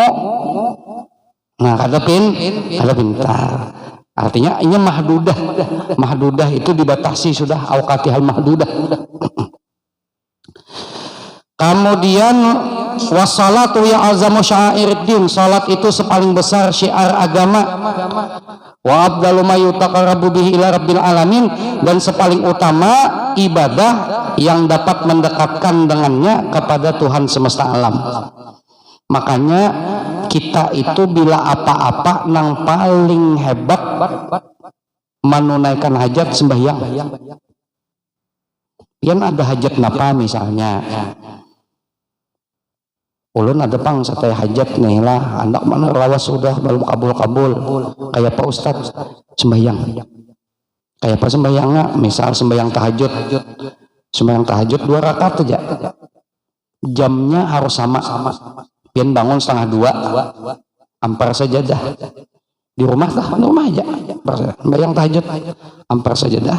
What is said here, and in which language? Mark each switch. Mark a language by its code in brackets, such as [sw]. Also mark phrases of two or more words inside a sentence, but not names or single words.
[bjn] Nah ada pintar. Artinya ini mahdudah itu dibatasi sudah [ar] أوقاتها المحدودة. [bjn] Kemudian [ar] والصلاة يا أعظم شعائر الدين, [bjn] salat itu sepaling besar syiar agama. [ar] وأفضل ما يتقرب به إلى رب العالمين, [id] dan sepaling utama ibadah yang dapat mendekatkan dengannya kepada Tuhan semesta alam. [bjn] Makanya kita itu bila apa-apa nang paling hebat menunaikan hajat sembahyang. Yang ada hajat napa misalnya, ulun ada pang satay hajat nih lah, anak mana lawas sudah belum kabul kayak Pak Ustadz sembahyang, kayak apa sembahyangnya, misal sembahyang tahajud 2 rakaat aja, jamnya harus sama, pian bangun 1:30 ampar sajadah di rumah aja sembahyang tahajud ampar sajadah.